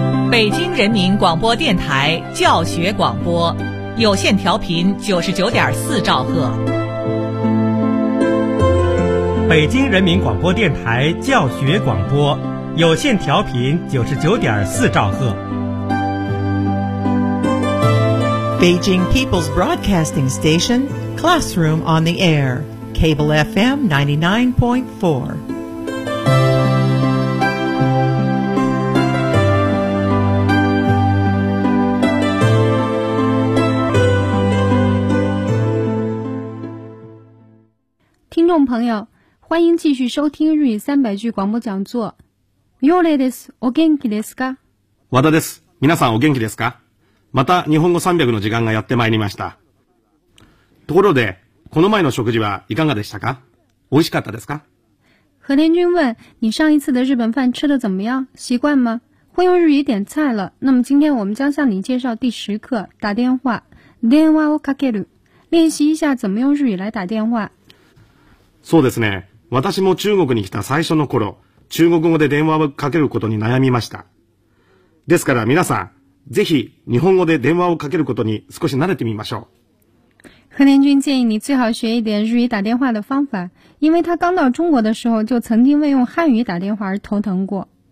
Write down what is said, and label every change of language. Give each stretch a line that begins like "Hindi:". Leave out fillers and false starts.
Chinese: 北京人民广播电台教学广播，有线调频99.4兆赫。北京人民广播电台教学广播，有线调频99.4兆赫。
English: Beijing People's Broadcasting Station, Classroom on the Air, Cable FM 99.4. Listeners,
Chinese: 朋友，欢迎继续收听日语三百句广播讲座。
Japanese: ようれです。お元気ですか？和田です。皆さんお元気ですか？また日本語300の時間がやってまいりました。ところで、この前の食事はいかがでしたか？美味しかったですか？
Chinese: 和田君问、你上一次的日本饭吃得怎么样？习惯吗？会用日语点菜了。那么今天我们将向你介绍第十课、打电话。
Japanese: 電話をかける。
Chinese: 练习一下怎么用日语来打电话。
Japanese: そうですね。私も中国に来た最初の頃、中国語で電話をかけることに悩みました。ですから皆さん、ぜひ日本語で電話をかけることに少し慣れてみましょう。
Chinese: 何年君建议你最好学一点日语打电话的方法，因为他刚到中国的时候就曾经为用汉语打电话而头疼过。